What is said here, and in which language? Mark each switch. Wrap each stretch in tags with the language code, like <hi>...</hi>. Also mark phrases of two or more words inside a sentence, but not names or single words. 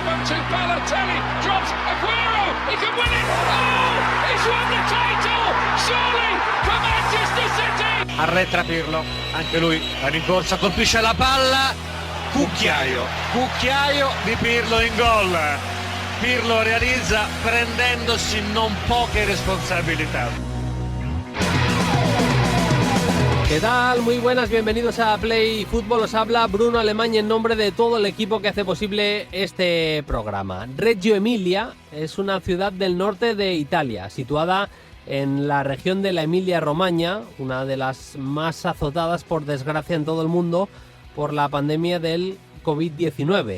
<en>to Balotelli, drops Aguero, he can win it, oh, he's won the title, surely, for Manchester City!</en> <it>Arretra Pirlo, anche lui la rincorsa, colpisce la palla, cucchiaio di Pirlo in gol. Pirlo realizza prendendosi non poche responsabilità.</it> <es>¿Qué tal? Muy buenas, bienvenidos a Play Fútbol. Os habla Bruno Alemán en nombre de todo el equipo que hace posible este programa. Reggio Emilia es una ciudad del norte de Italia, situada en la región de la Emilia-Romagna, una de las más azotadas, por desgracia, en todo el mundo por la pandemia del COVID-19.</es>